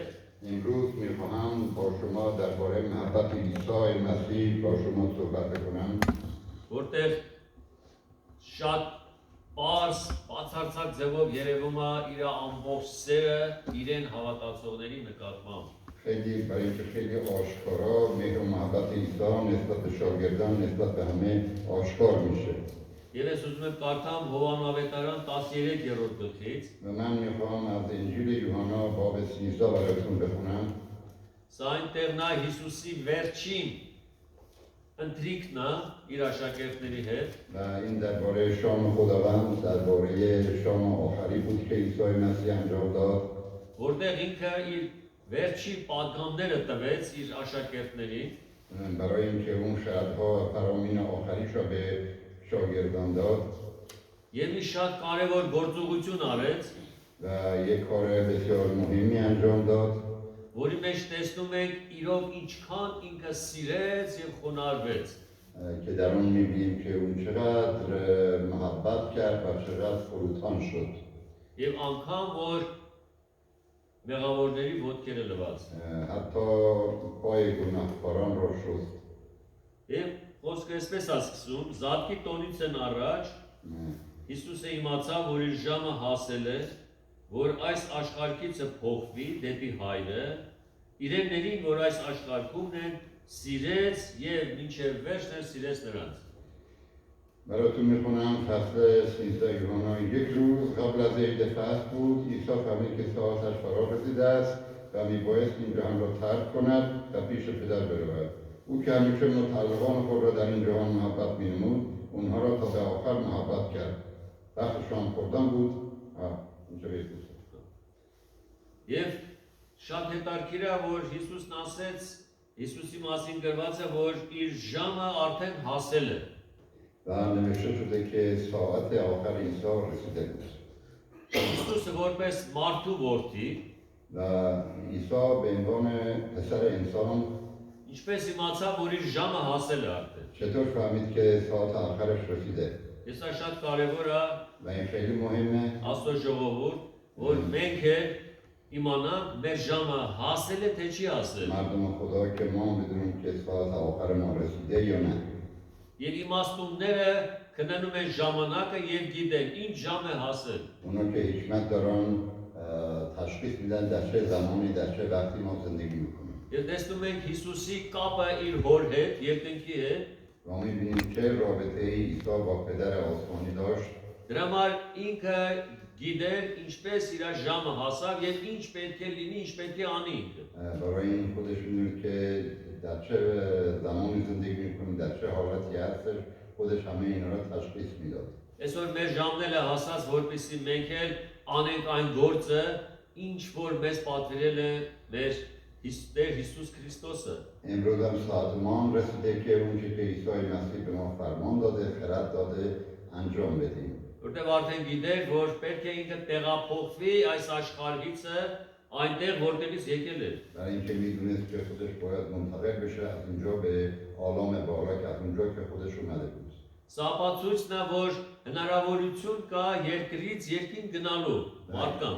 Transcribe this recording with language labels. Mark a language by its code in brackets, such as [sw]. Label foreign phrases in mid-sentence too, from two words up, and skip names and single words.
[fa] امروز میخواهم با شما درباره محبت عیسی مسیح با شما صحبت کنم [hy] որտեղ շատ պարզ, բացարձակ ձևով երևում է իր ամբողջ սերը իրեն հավատացողների նկատմամբ։ [fa] خیلی برای اینکه خیلی آشکارا مهر و محبت عیسی نسبت به شاگردان نسبت به همه آشکار میشه [hy] Եվ ես ուզում եմ կարդամ Հովաննավետարան 13-րդ գլխից, [fa] و من میخوام از انجیل یوحنا باب 13 براتون بخونم [hy] սա այնտեղ նա Հիսուսի վերջին ընթրիքն է իր աշակերտների հետ, [fa] و این درباره شام خداوند درباره شام آخری بود که عیسی مسیح انجام داد [hy] որտեղ ինքը իր վերջի պատգամները տվեց իր աշակերտներին, [fa] برای اینکه اون شرطها فرامین آخریش را به شاگردان داد [hy] եւ մի շատ կարևոր գործողություն արեց, [fa] و یک کار بسیار مهمی انجام داد [hy] որի մեջ տեսնում ենք իրով ինչքան ինքը սիրեց եւ խոնարհվեց։ [fa] که در اون می‌بینیم که اون چقدر محبت کرد و چقدر فروتان شد [hy] Եվ անգամ որ մեղավորների ոտքերը լվաց։ [fa] حتی پای گناهکاران را شست [hy] Եվ խոսքը այսպես է սկսում, Զատկի տոնից են առաջ Հիսուսը իմացավ, որ իր ժամը հասել է, որ այս աշխարհքիցը փոխվի դեպի Հայրը, իրեններին, որ այս աշխարհքումն են, սիրեց եւ մինչեւ վերջն էլ սիրեց նրանց։ [fa] براتون میخونم فصل 13 یوحنا یک روز قبل از عید فصح بود عیسی فهمید که ساعتش فرا رسیده است و میبایست این جهان را ترک کند و پیش پدر برود او که همیشه متعلقان خود را در این جهان محبت مینمود اونها را تا به آخر محبت کرد وقت شام خوردن بود اینجا [hy] Եվ Շատ հետաքրքիր է, որ Հիսուսն ասեց, Հիսուսի մասին գրված է, որ իր ժամը արդեն հասել է։ [fa] و نوشته شده که ساعت آخر عیسی رسیده بود [hy] Հիսուսը որպես մարդու որդի, [fa] و عیسی به عنوان پسر انسان [hy] ինչպես իմացավ, որ իր ժամը հասել է արդեն։ [fa] چطور فهمید که ساعت آخرش رسیده [hy] Ես շատ կարևոր է [fa] و این خیلی مهمه [hy] Աստծո ժողովուրդ, որ մենք էլ իմանանք մեր ժամը հասել է թե չի հասել։ [fa] مردم خدا که ما بدونیم که ساعت آخر ما رسیده یا نه [hy] Եվ իմաստունները քննում են ժամանակը եւ գիտեն ինչ ժամ է հասել։ [fa] اونا که حکمت دارن تشخیص میدن در چه زمانی در چه وقتی ما زندگی میکنیم [hy] Եվ տեսնում ենք Հիսուսի կապը իր հոր հետ, երկնքի հետ։ [fa] و ما میبینیم چه رابطه عیسی با پدر آسمانی داشت [hy] Դրա համար ինքը գիտեր ինչպես իր ժամը հասավ եւ ինչ պետք է լինի, ինչ պետք է անի ինքը։ [fa] برای این خودش میدونه که در چه زمانی زندگی میکنیم در چه حالتی هستش خودش همه اینا رو تشخیص میداد [hy] Այսօր մեր ժամն էլ է հասած, որպեսզի մենք էլ անենք այն գործը, ինչ որ մեզ պատվիրել է մեր Տեր Հիսուս Քրիստոսը։ [fa] امروز هم ساعت ما رسیده که اون چی که عیسی مسیح به ما فرمان داده خرد داده انجام بدیم [hy] Որտեւ արդեն գիտեր, որ պետք է ինքը տեղափոխվի այս աշխարհիցը այնտեղ, որտեղից եկել է։ [fa] برای اینکه میدونست که خودش باید منتقل بشه از اینجا به عالم بالا که از اونجا که خودش اومده بود [hy] Սա ապացույցն է, որ հնարավորություն կա երկրից երկին գնալու մարդկանց։